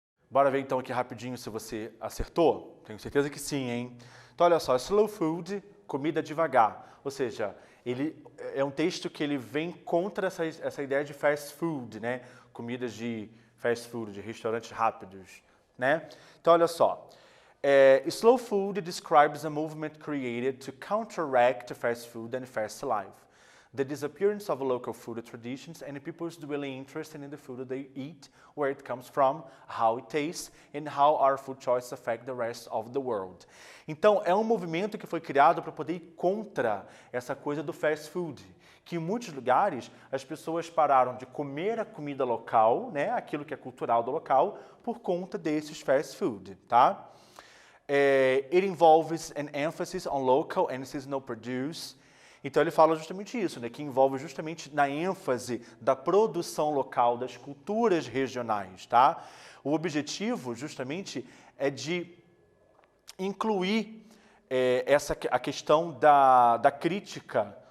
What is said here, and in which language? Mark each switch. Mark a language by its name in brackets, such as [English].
[Portuguese] Bora ver então aqui rapidinho se você acertou? Tenho certeza que sim, hein? Então olha só, slow food, comida devagar. Ou seja, ele é um texto que ele vem contra essa ideia de fast food, né? Comidas de fast food, de restaurantes rápidos, né? [English] Então olha só, slow food describes a movement created to counteract fast food and fast life. The disappearance of local food traditions and people's dwelling interest in the food they eat, where it comes from, how it tastes, and how our food choices affect the rest of the world. [Portuguese] Então, é um movimento que foi criado para poder ir contra essa coisa do fast food, que em muitos lugares as pessoas pararam de comer a comida local, né, aquilo que é cultural do local, por conta desses fast food, tá? [English] It involves an emphasis on local and seasonal produce. [Portuguese] Então ele fala justamente isso, né, que envolve justamente na ênfase da produção local, das culturas regionais, tá? O objetivo justamente é de incluir a questão da crítica